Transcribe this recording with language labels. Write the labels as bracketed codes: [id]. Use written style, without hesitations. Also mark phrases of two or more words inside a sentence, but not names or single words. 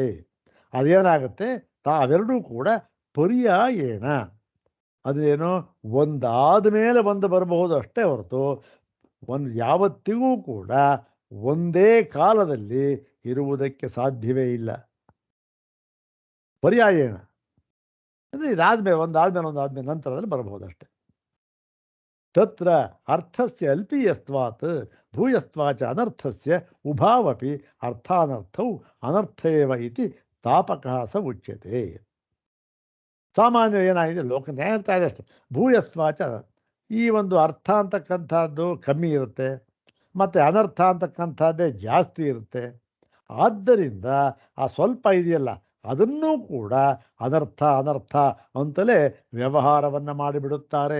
[kn] ಅದೇನಾಗುತ್ತೆ, ತಾವೆರಡೂ ಕೂಡ ಪರ್ಯಾಯೇಣ, ಅದೇನು ಒಂದಾದ ಮೇಲೆ ಒಂದು ಬರಬಹುದು ಅಷ್ಟೇ ಹೊರತು ಒಂದು ಯಾವತ್ತಿಗೂ ಕೂಡ ಒಂದೇ ಕಾಲದಲ್ಲಿ ಇರುವುದಕ್ಕೆ ಸಾಧ್ಯವೇ ಇಲ್ಲ. ಪರ್ಯಾಯೇಣ ಅಂದರೆ ಇದಾದ್ಮೇಲೆ ಒಂದಾದ್ಮೇಲೆ ನಂತರದಲ್ಲಿ ಬರಬಹುದಷ್ಟೆ. [sa] ತತ್ರ ಅರ್ಥಸ್ಯ ಅಲ್ಪೀಯಸ್ತ್ವಾತ್ ಭೂಯಸ್ತ್ವಾಚ ಅನರ್ಥಸ್ಯ ಉಭಾವಪಿ ಅರ್ಥಾನರ್ಥೌ ಅನರ್ಥ ಏವ ಇತಿ ತಾಪಕಃ ಸ ಉಚ್ಯತೆ. [kn] ಸಾಮಾನ್ಯ ಏನಾಗಿದೆ, ಲೋಕ ನ್ಯಾಯ ಹೇಳ್ತಾ ಇದೆ ಅಷ್ಟೆ. ಭೂಯಸ್ವಾಚ, ಈ ಒಂದು ಅರ್ಥ ಅಂತಕ್ಕಂಥದ್ದು ಕಮ್ಮಿ ಇರುತ್ತೆ, ಮತ್ತು ಅನರ್ಥ ಅಂತಕ್ಕಂಥದ್ದೇ ಜಾಸ್ತಿ ಇರುತ್ತೆ. ಆದ್ದರಿಂದ ಆ ಸ್ವಲ್ಪ ಇದೆಯಲ್ಲ ಅದನ್ನೂ ಕೂಡ ಅನರ್ಥ ಅಂತಲೇ ವ್ಯವಹಾರವನ್ನು ಮಾಡಿಬಿಡುತ್ತಾರೆ.